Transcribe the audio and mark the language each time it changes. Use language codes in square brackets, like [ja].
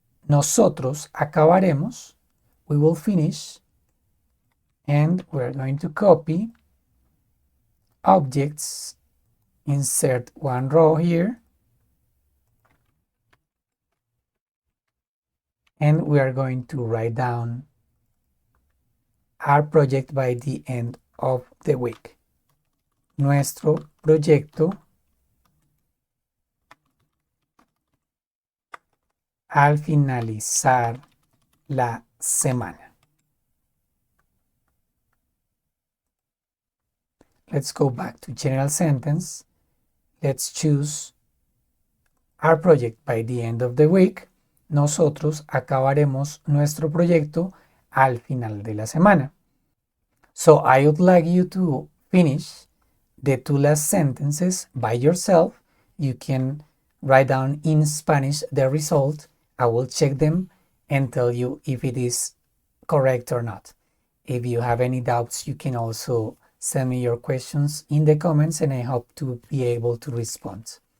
[es] Nosotros acabaremos, [en] we will finish, and we're going to copy objects, insert one row here, and we are going to write down our project by the end of the week. [es] Nuestro proyecto al finalizar la semana. [en] Let's go back to general sentence. Let's choose our project by the end of the week. [es] Nosotros acabaremos nuestro proyecto al final de la semana. [en] So I would like you to finish the two last sentences by yourself. You can write down in Spanish the result. I will check them and tell you if it is correct or not. If you have any doubts, you can also send me your questions in the comments, and I hope to be able to respond.